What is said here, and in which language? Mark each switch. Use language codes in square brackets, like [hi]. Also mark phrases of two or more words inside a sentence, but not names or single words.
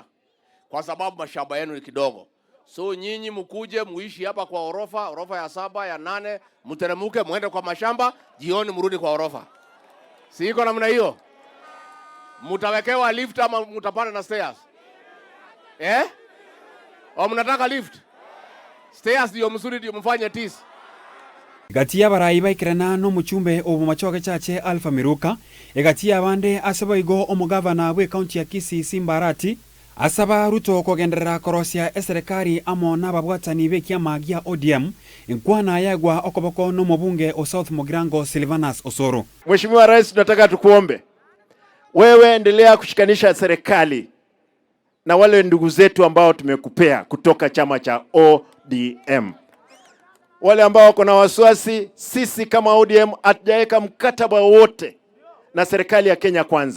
[sw] Kwa sababu mashamba yenu ni kidogo. So nyinyi mkuje muishi hapa kwa orofa ya 7 ya 8, mteremuke muende kwa mashamba, jioni mrudi kwa orofa. Si iko namna hiyo? Mutawekewa lift ama mutapanda na stairs? Au mnataka lift? Stairs ndio mzuri ndio mfanye tisi. [guz] Gatia barai baikirana no muchumbe obumachoge chache Alpha Miruka egatia bande asaba igo omugavana we county ya Kisii Simbarati asaba Ruto kogenderera korosia eserikari amo nababwatani be kiamagia ODM enkwana yagwa okoboko no mubunge o South Mogirango Silvanus Osoro. [sw] Mheshimiwa Rais, tunataka tukuombe wewe endelea kushikanisha serikali na wale ndugu zetu ambao tumekupea kutoka chama cha ODM. Wale ambao wako na wasiwasi, sisi kama ODM hatujaweka mkataba wote na serikali ya Kenya Kwanza.